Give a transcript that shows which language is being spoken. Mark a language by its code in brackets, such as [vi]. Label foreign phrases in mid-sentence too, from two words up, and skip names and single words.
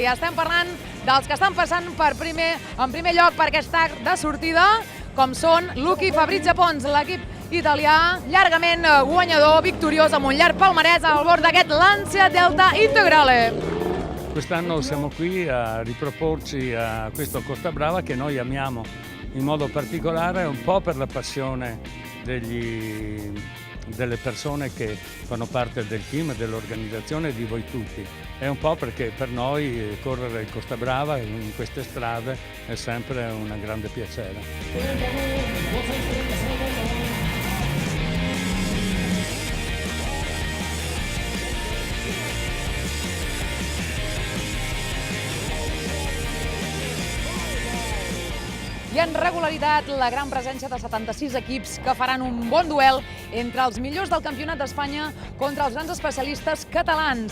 [ca] Estem parlant dels que estan passant en primer lloc per aquest arc de sortida, com són Lucky Fabrizio Pons, l'equip italià, llargament guanyador, victoriós, amb un llarg palmarès al bord d'aquest Lancia Delta Integrale. [it] Quest'anno siamo qui a riproporci a questo Costa Brava che noi amiamo in modo particolare, un po' per la passione delle persone che fanno parte del team, dell'organizzazione e di voi tutti. È un po' perché per noi correre il Costa Brava in queste strade è sempre un grande piacere. [ca] I en regularitat, la gran presència de 76 equips que faran un bon duel entre els millors del Campionat d'Espanya contra els grans especialistes catalans.